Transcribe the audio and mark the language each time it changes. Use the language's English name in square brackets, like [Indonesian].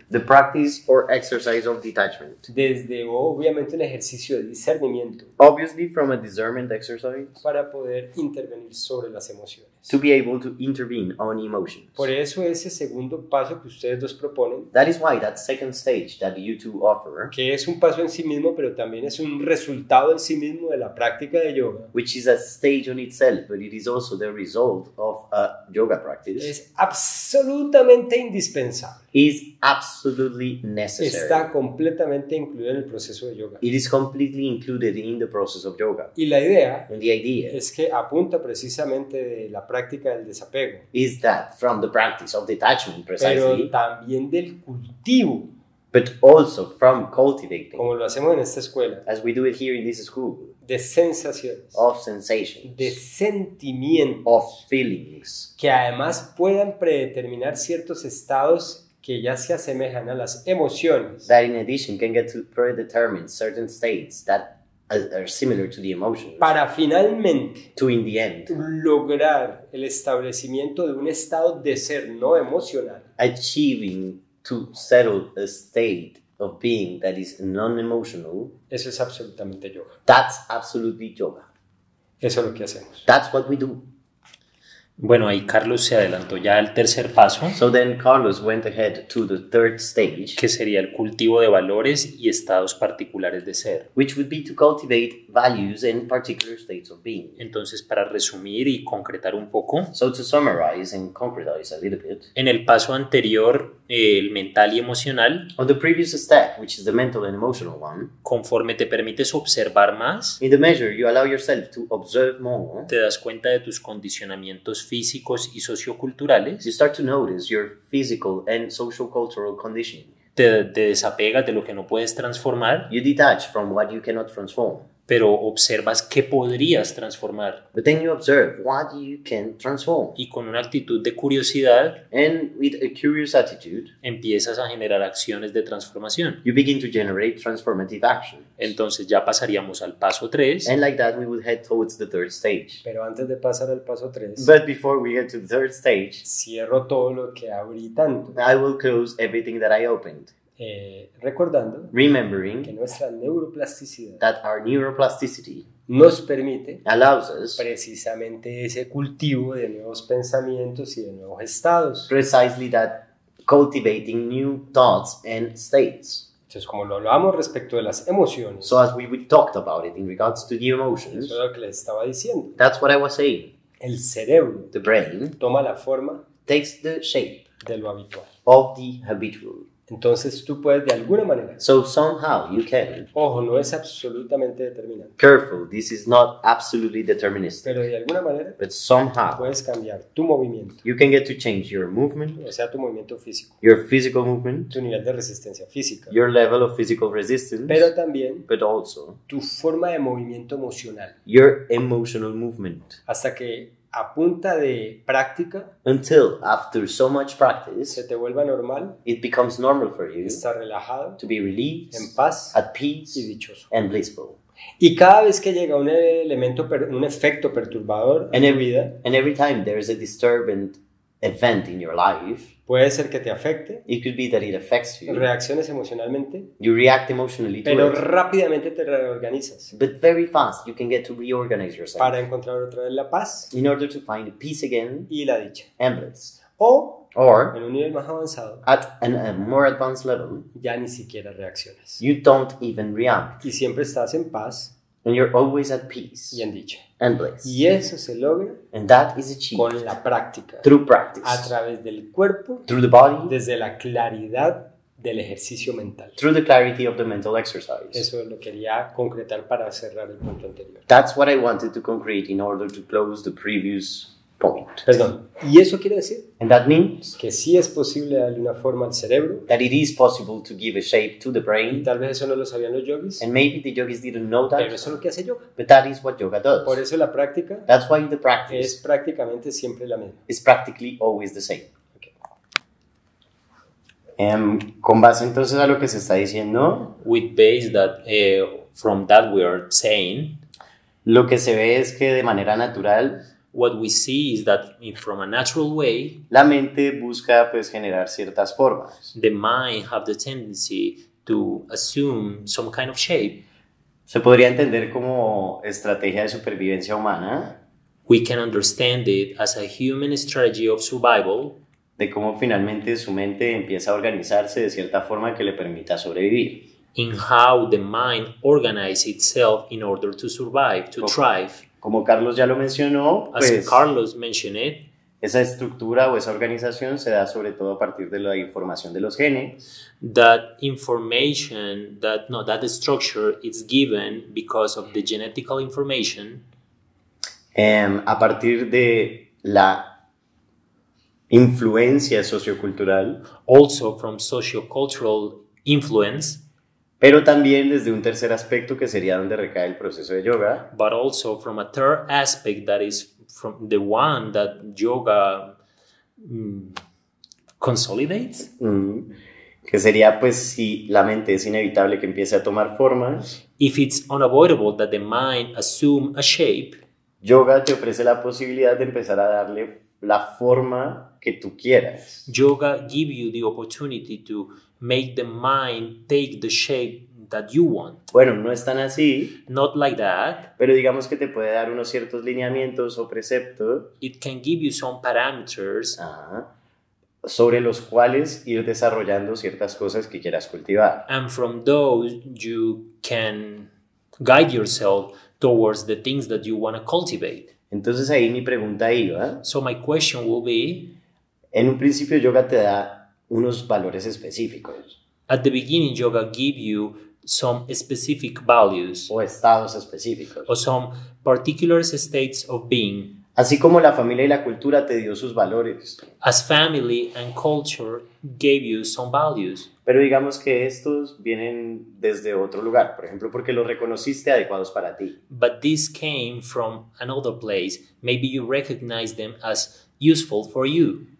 [English] the practice or exercise of detachment. [Spanish] desde obviamente un ejercicio de discernimiento [English] Obviously, from a discernment exercise [Spanish] para poder intervenir sobre las emociones. [English] to be able to intervene on emotions. [Spanish] Por eso ese segundo paso que ustedes dos proponen, [English] That is why that second stage that you two offer, [Spanish] que es un paso en sí mismo, pero también es un resultado en sí mismo de la práctica de yoga, [English] which is a stage on itself, but it is also the result of a yoga practice, [Spanish] es absolutamente indispensable. [English] is absolutely necessary. [Spanish] Está completamente incluido en el proceso de yoga. [English] It is completely included in the process of yoga. [Spanish] Y la idea [English] And the idea [Spanish] es que apunta precisamente de la práctica del desapego, [English] is that from the practice of detachment [Spanish] pero [English] precisely, [Spanish] también del cultivo, [English] but also from cultivating, [Spanish] como lo hacemos en esta escuela, [English] as we do it here in this school, [Spanish] de sensaciones, [English] of sensations, [Spanish] de sentimientos, [English] of feelings, [Spanish] que además puedan predeterminar ciertos estados que ya se asemejan a las emociones, [English] that in addition can get to predetermine certain states that are similar to the emotions, [Spanish] para finalmente [English] to in the end [Spanish] lograr el establecimiento de un estado de ser no emocional, [English] achieving to settle a state of being that is non-emotional. [Spanish] eso es absolutamente yoga. [English] That's absolutely yoga. [Spanish] Eso es lo que hacemos. [English] That's what we do. [Spanish] Bueno, ahí Carlos se adelantó ya al tercer paso, [English] So then Carlos went ahead to the third stage, [Spanish] que sería el cultivo de valores y estados particulares de ser. [English] which would be to cultivate values and particular states of being. [Spanish] Entonces, para resumir y concretar un poco, [English] So to summarize and concretize a little bit, [Spanish] en el paso anterior, el mental y emocional, [English] on the previous step, which is the mental and emotional one, [Spanish] conforme te permites observar más, [English] in the measure you allow yourself to observe more, [Spanish] te das cuenta de tus condicionamientos físicos y socioculturales, [English] you start to notice your physical and social cultural conditioning. [Spanish] te desapegas de lo que no puedes transformar, [English] You detach from what you cannot transform, [Spanish] pero observas qué podrías transformar. [English] but then you observe what you can transform. [Spanish] Y con una actitud de curiosidad [English] And with a curious attitude, [Spanish] empiezas a generar acciones de transformación. [English] you begin to generate transformative action. [Spanish] Entonces ya pasaríamos al paso 3, [English] And like that, we would head towards the third stage. [Spanish] Pero antes de pasar al paso 3, [English] But before we get to the third stage, [Spanish] cierro todo lo que abrí tanto, [English] I will close everything that I opened, [Spanish] recordando que [English] remembering [Spanish] nuestra neuroplasticidad [English] that our neuroplasticity [Spanish] nos permite [English] allows us [Spanish] precisamente ese cultivo de nuevos pensamientos y de nuevos estados. [English] precisely that cultivating new thoughts and states. [Spanish] Entonces, como lo hablamos respecto de las emociones, [English] So as we talked about it in regards to the emotions, [Spanish] eso es lo que les estaba diciendo. [English] that's what I was saying. [Spanish] El cerebro [English] The brain [Spanish] toma la forma [English] takes the shape [Spanish] de lo habitual. [English] of the habitual. [Spanish] Entonces tú puedes de alguna manera, [English] So somehow you can. [Spanish] ojo, no es absolutamente determinante, [English] Careful, this is not absolutely deterministic, [Spanish] pero de alguna manera [English] but somehow [Spanish] puedes cambiar tu movimiento, [English] you can get to change your movement, [Spanish] o sea, tu movimiento físico, [English] your physical movement, [Spanish] tu nivel de resistencia física, [English] your level of physical resistance, [Spanish] pero también [English] but also [Spanish] tu forma de movimiento emocional, [English] your emotional movement. [Spanish] hasta que a punta de práctica [English] Until after so much [Spanish] se [English] practice, [Spanish] te vuelva normal, [English] it becomes normal for you [Spanish] estar relajado, [English] to be released, [Spanish] en paz [English] at [Spanish] y [English] peace, [Spanish] dichoso. [English] and blissful. [Spanish] Y cada vez que llega un elemento, un efecto perturbador en tu vida, [English] And every time there is a disturbing event in your life, [Spanish] puede ser que te afecte, [English] it could be that it affects you. [Spanish] reacciones emocionalmente, [English] You react emotionally to [Spanish] pero [English] it, [Spanish] rápidamente te reorganizas [English] but very fast you can get to reorganize yourself [Spanish] para encontrar otra vez la paz [English] in order to find peace again [Spanish] y la dicha. [English] and bliss. [Spanish] O [English] Or [Spanish] en un nivel más avanzado, [English] at a more advanced level, [Spanish] ya ni siquiera reaccionas. [English] you don't even react, [Spanish] Y siempre estás en paz [English] and you're always at peace [Spanish] y en dicha. [English] and bliss. [Spanish] Y eso se logra [English] And that is achieved [Spanish] con la práctica, [English] through practice, [Spanish] a través del cuerpo, [English] through the body, [Spanish] desde la claridad del ejercicio mental. [English] through the clarity of the mental exercise. [Spanish] Eso lo quería concretar para cerrar el punto anterior. [English] That's what I wanted to concrete in order to close the previous point. [Spanish] Perdón. Y eso quiere decir [English] And that means [Spanish] que sí es posible darle una forma al cerebro, [English] that it is possible to give a shape to the [Spanish] y [English] brain, [Spanish] tal vez eso no lo sabían los yogis, [English] and maybe the yogis didn't know [Spanish] pero [English] that, [Spanish] eso es lo que hace yoga. [English] but that is what yoga [Spanish] Por [English] does. [Spanish] eso la práctica [English] That's why the [Spanish] es [English] practice [Spanish] prácticamente siempre la misma. [English] is practically always the same. [Spanish] Ok. Con base entonces a lo que se está diciendo, [English] With base that from that we are saying, [Spanish] lo que se ve es que de manera natural [English] what we see is that from a natural way, [Spanish] la mente busca pues generar ciertas formas. [English] the mind have the tendency to assume some kind of shape. [Spanish] Se podría entender como estrategia de supervivencia humana, [English] We can understand it as a human strategy of survival, [Spanish] de cómo finalmente su mente empieza a organizarse de cierta forma que le permita sobrevivir. [English] in how the mind organizes itself in order to survive, to thrive. [Spanish] Como Carlos ya lo mencionó, [English] As [Spanish] pues [English] Carlos mentioned it, [Spanish] esa estructura o esa organización se da sobre todo a partir de la información de los genes, [English] that information, that structure is given because of the genetical information, [Spanish] a partir de la influencia sociocultural, [English] also from sociocultural influence, [Spanish] pero también desde un tercer aspecto que sería donde recae el proceso de yoga, [English] but also from a third aspect that is from the one that yoga consolidates, [Spanish] que sería pues si la mente es inevitable que empiece a tomar formas, [English] if it's unavoidable that the mind assume a shape, [Spanish] yoga te ofrece la posibilidad de empezar a darle la forma que tú quieras. [English] yoga give you the opportunity to make the mind take the shape that you want. [Spanish] Bueno, no es tan así, [English] Not like that. [Spanish] pero digamos que te puede dar unos ciertos lineamientos o preceptos [English] It can give you some parameters [Spanish] sobre los cuales ir desarrollando ciertas cosas que quieras cultivar. [English] and from those you can guide yourself towards the things that you want to cultivate. [Spanish] Entonces ahí mi pregunta iba, [English] So my question will be, [Spanish] en un principio yoga te da unos valores específicos [English] at the beginning yoga give you some specific values [Spanish] o estados específicos. [English] or some particular states of being, [Spanish] Así como la familia y la cultura te dio sus valores. [English] as family and culture gave you some values. [Spanish] Pero digamos que estos vienen desde otro lugar, por ejemplo, porque los reconociste adecuados para ti. [English] But this came from another place. Maybe you recognize them as useful for you.